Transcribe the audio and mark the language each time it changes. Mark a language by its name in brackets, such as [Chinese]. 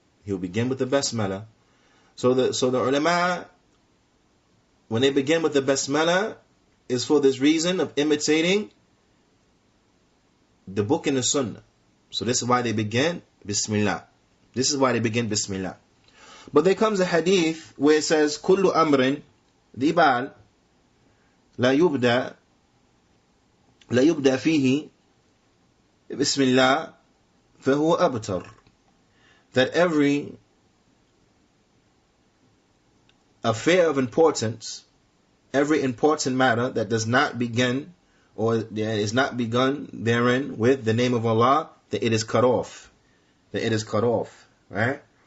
[English] He will begin with the basmala. So the ulama, when they begin with the basmala, is for this reason of imitating the book in the Sunnah. So this is why they begin Bismillah. This is why they begin Bismillah. But there comes a hadith where it says, [Arabic] كل أمر ذي بال لا يبدأ فيه بسم الله فهو أبتر. [English] That every affair of importance, every important matter that does not begin or is not begun therein with the name of Allah, that it is cut off. That it is cut off. Right?